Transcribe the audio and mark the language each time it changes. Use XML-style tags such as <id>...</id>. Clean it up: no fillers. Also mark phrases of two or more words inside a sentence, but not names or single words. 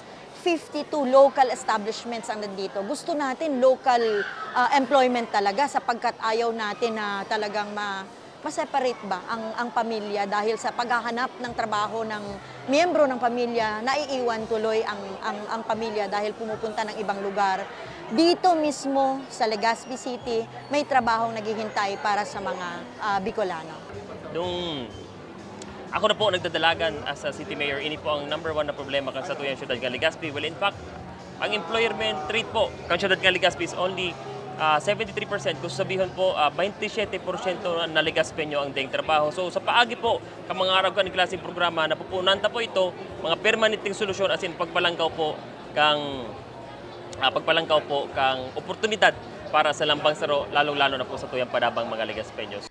<tl>52 local establishments ang nandito. Gusto natin</tl> <en>local employment</en> <tl>talaga sapagkat ayaw natin na talagang ma-separate ba ang pamilya dahil sa paghahanap ng trabaho ng miyembro ng pamilya, naiiwan tuloy ang pamilya dahil pumupunta ng ibang lugar. Dito mismo sa Legazpi City, may trabahong naghihintay para sa mga Bicolano.</tl> <bik>Nung ako na po nagdadalagan</bik> <en>as a city mayor,</en> <bik>ini po ang number 1 na problema kan sa tuyang siyudad ng Legazpi.</bik> <en>Well, in fact,</en> <bik>ang employment rate po kan siyudad ng Legazpi</bik> <en>is only</en> <bik>73%. Kung sabihin po, 27% na Legazpenyo ang daing trabaho. So sa paagi po, kamangarap ka ng klaseng programa, napupunan ta po ito, mga permanenteng solusyon</bik> <en>as in</en> <bik>pagpalanggaw po kang pagpalangkaw po kang oportunidad para sa lambang saro, lalong-lalo na po sa tuyang padabang mga Legaspeños.</bik>